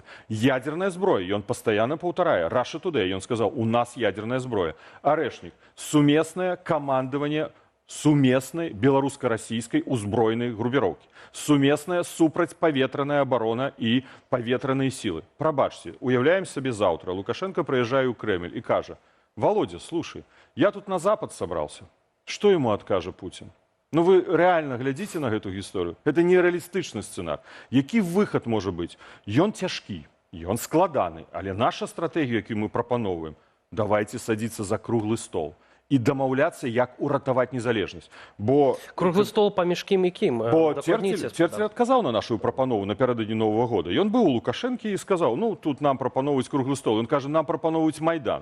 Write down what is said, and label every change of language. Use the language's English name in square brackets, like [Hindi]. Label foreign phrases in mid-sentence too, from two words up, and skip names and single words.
[Belarusian] Ядерная зброя, ён пастаянна паўтарае, Russia Today, ён сказаў, у нас ядерная зброя. Арэшнік, сумеснае камандаванне сумеснай беларуска-расійскай узброенай групіроўкі, сумесная супрацьпаветраная абарона і паветраныя сілы. Прабачце, уяўляем сабе заўтра, Лукашенко прыязджае ў Кремль і кажа: [Russian] Володя, слушай, я тут на Запад собрался. Что ему откажет Путин? Ну вы реально глядите на эту историю. Это нереалистичный сценар. Який выход может быть? [Belarusian] Ён цяжкі, ён складаны, але наша стратегія, яку мы прапановуем, [Russian] давайте садиться за круглый стол [Belarusian] і дамаўляцца, як уратаваць незалежнасць. Бо круглы стол паміж кім і кім? Бо Церцель адказаў на нашу прапанову напярэдадні Новага года. Ён быў у Лукашэнкі і сказаў: ну тут нам прапаноўваюць круглы стол. Ён кажа, нам прапаноўваюць Майдан.